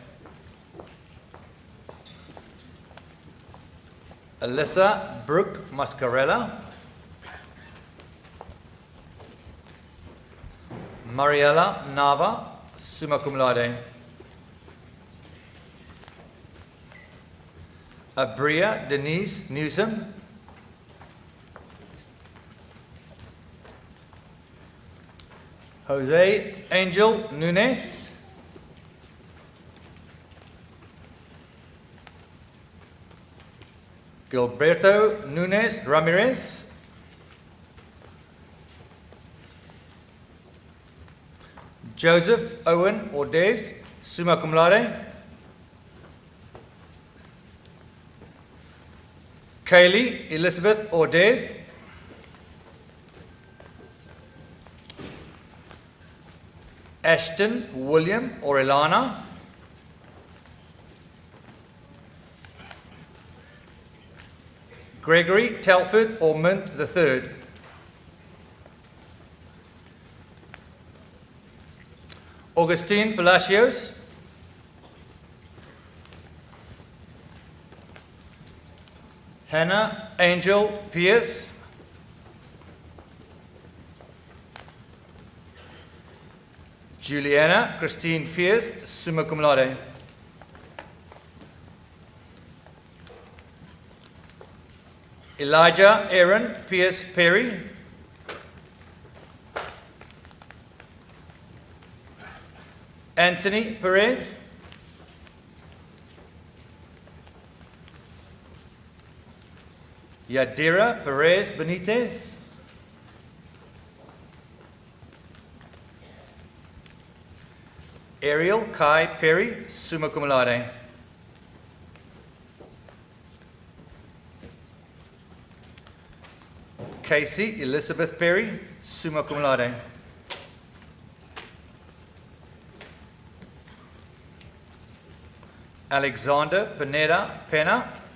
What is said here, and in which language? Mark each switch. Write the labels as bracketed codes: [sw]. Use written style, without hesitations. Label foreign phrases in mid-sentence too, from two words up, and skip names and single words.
[en] Alyssa Brooke Mascarella. Mariela Nava, [la] summa cum laude. [en] Abria Denise Newsom. Jose Angel Nunes. Gilberto Nunes Ramirez. Joseph Owen Ordez, [la] summa cum laude. [en] Kaylee Elizabeth Ordez. Ashton William Orellana. Gregory Telford Ormond III. Augustine Palacios. Hannah Angel Pierce. Juliana Christine Pierce, [la] summa cum laude. [en] Elijah Aaron Pierce Perry. Anthony Perez. Yadira Perez Benitez. Ariel Kai Perry, [la] summa cum laude. [en] Casey Elizabeth Perry, [la] summa cum laude. [en] Alexander Pineda Pena.